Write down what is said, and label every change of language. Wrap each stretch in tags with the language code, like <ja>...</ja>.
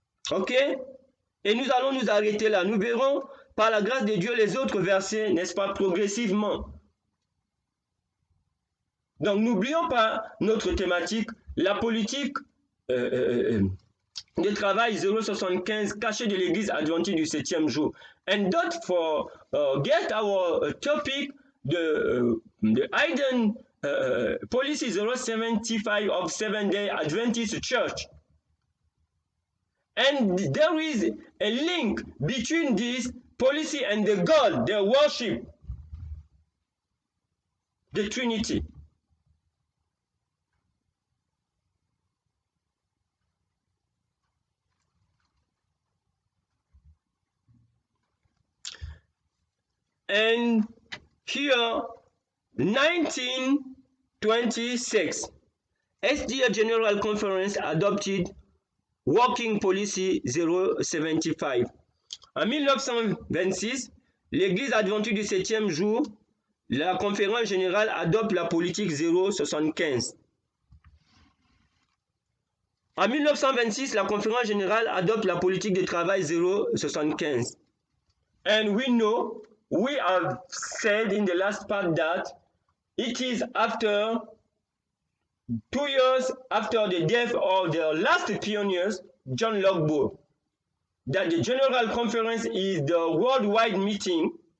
<fr>Ok? Et nous allons nous arrêter là. Nous verrons par la grâce de Dieu les autres versets, n'est-ce pas, progressivement. Donc n'oublions pas notre thématique, la politique de travail 075 caché de l'église adventiste du 7e jour.</fr> <en>And don't forget our topic, the hidden policy 075 of Seventh-day Adventist Church. And there is a link between this policy and the God, their worship, the Trinity. And here, 1926, SDA General Conference adopted Working Policy 075.</en> <fr>En 1926, l'Église adventiste du 7e jour, la conférence générale adopte la politique 075. En 1926, la conférence générale adopte la politique de travail 075.</fr> <en>And we have said in the last part that it is after 2 years after the death of the last pioneers, John Locke, that the General Conference is the worldwide meeting.</en>